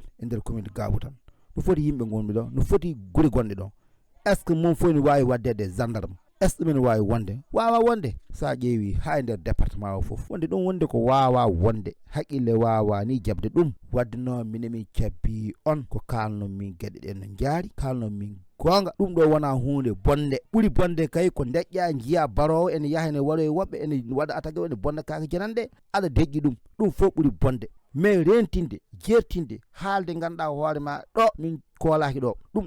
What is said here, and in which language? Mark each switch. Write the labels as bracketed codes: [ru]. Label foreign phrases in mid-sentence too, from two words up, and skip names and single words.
[ff] e nder commune Gaabu tan no foti yimɓe gonɓe ɗo no foti guure gonɗe ɗo [fr] est ce que [ff] mum fof ne wawi waddede gendarme [fr] est ce que [ff] ɗumen wawi wonde wawa wonde sa ƴeewi ha nder département o fof wonde ɗum wonde ko wawa wonde haqqille wawa ni jabde ɗum wadde noon minen min cabbi on ko kalno min gueɗe ɗe no jaari kalno min gonga ɗum ɗo wona hunde bonde ɓuuri bonde kay ko deƴƴa jiya barowo ene yaha ene waɗo e woɓɓe ene waɗa attaque ene bonda kake janande aɗa deƴƴi ɗum ɗum fof ɓuuri bonde mais rentinde jertinde haalde ganduɗa hoore ma ɗo min koolaki ɗo ɗum